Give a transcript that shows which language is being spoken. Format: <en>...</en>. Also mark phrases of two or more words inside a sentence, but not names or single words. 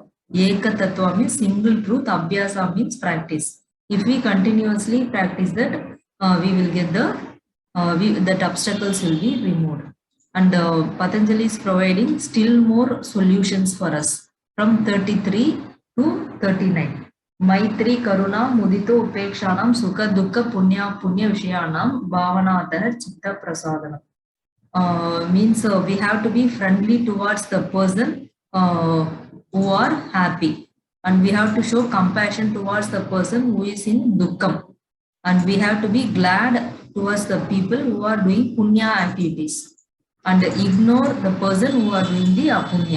<sa>Eka Tattva</sa> <en>means single truth, Abhyasa means practice. If we continuously practice that, we will get that obstacles will be removed. And Patanjali is providing still more solutions for us from 33 to 39.</en> <sa>Maitri Karuna Mudito Upekshanam Sukha Dukkha Punya Vishayanam Bhavanatah Chitta Prasadana.</sa> <en>Means we have to be friendly towards the person who are happy, and we have to show compassion towards the person who is in dukkham, and we have to be glad towards the people who are doing punya activities, and ignore the person who are doing the apunya.</en>